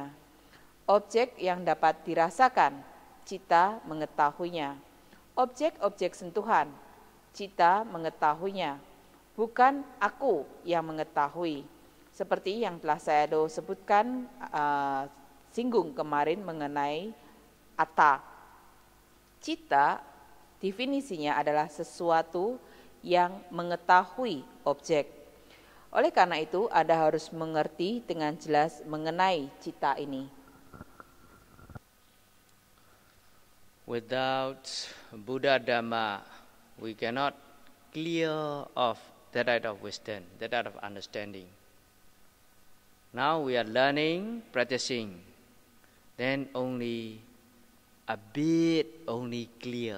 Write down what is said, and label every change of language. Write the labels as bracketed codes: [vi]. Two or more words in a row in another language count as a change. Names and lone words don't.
[id] Objek yang dapat dirasakan, citta mengetahuinya. Objek-objek sentuhan, citta mengetahuinya. Bukan aku yang mengetahui. Seperti yang telah Sayadaw sebutkan, singgung kemarin mengenai atta. Citta definisinya adalah sesuatu yang mengetahui objek. Oleh karena itu, Anda harus mengerti dengan jelas mengenai citta ini. [en] Without Buddha Dhamma, we cannot clear off that type of wisdom, that type of understanding. Now we are learning, practicing, then only a bit only clear.